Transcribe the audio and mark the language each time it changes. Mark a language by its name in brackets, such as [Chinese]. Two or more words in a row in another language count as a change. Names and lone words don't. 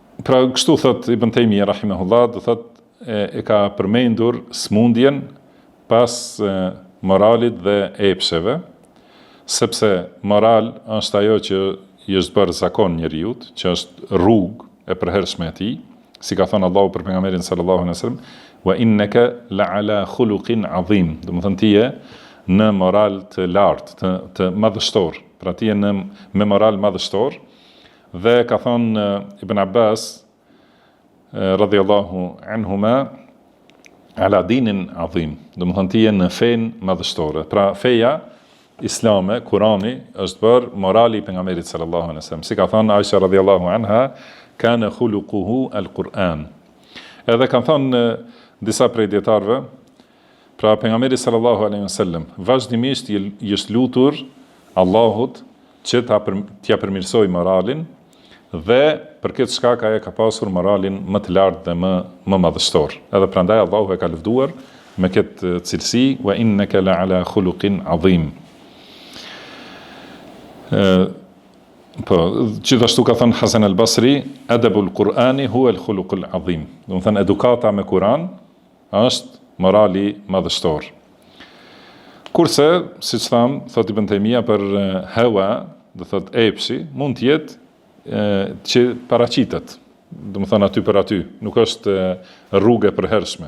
[Albanian] Pra kështu thot Ibn Taymija rahimahullah, do thot e ka përmendur smundjen pas moralit dhe epsheve, sepse moral është ajo që i është bërë zakon njeriut, që është rrugë e përhershme e tij, si ka thënë Allahu për pejgamberin [Arabic] صلى الله عليه وسلم, وإنك لعلى خلق عظيم. [Albanian] Do të thënë ti je në moral të lartë, të madhështor. Pra ti je me moral madhështor. Dhe ka thënë Ibn Abbas [Arabic] رضي الله عنهما, على دين عظيم. [Albanian] Do të thënë ti je në fen madhështore. Pra feja islame, Kurani, është bërë morali i pejgamberit [Arabic] صلى الله عليه وسلم. [Albanian] Si ka thënë Aisha [Arabic] رضي الله عنها, كان خلقه القرآن. [Albanian] Edhe kanë thënë disa prej dietarëve, pra pejgamberi [Arabic] صلى الله عليه وسلم [Albanian] vazhdimisht i është lutur Allahut që t'ia përmirësoj moralin, dhe për këtë shkak ai ka pasur moralin më të lartë dhe më madhështor. Edhe prandaj Allahu e ka lëvduar me këtë cilësi, [Arabic] وإنك لعلى خلق عظيم. [Albanian] Po, gjithashtu ka thënë Hasan al-Basri, [Arabic] أدب القرآن هو الخلق العظيم. [Albanian] Do të thënë edukata me Kur'an është morali madhështor. Kurse, siç tham, thot Ibn Taymija për hawa, do thot epshi, mund të jetë që paraqitet. Do të thënë aty për aty, nuk është rrugë e përhershme.